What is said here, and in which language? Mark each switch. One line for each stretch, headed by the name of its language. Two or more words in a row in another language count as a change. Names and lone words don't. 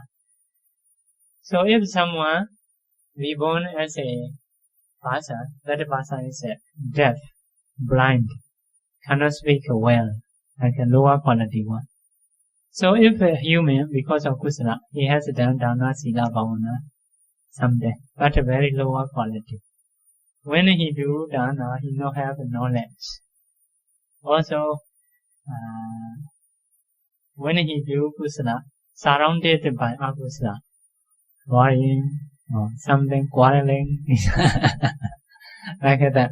English: So if someone be born as a person, that person is deaf, blind, cannot speak well, like a lower quality one. So if a human, because of kusala, he has done
Pali: dana, sila, bhavana
English: someday, but a very lower quality. When he do dana, he no have knowledge. Also, when he do kusala, surrounded by akusala, worrying or something, quarreling, like that.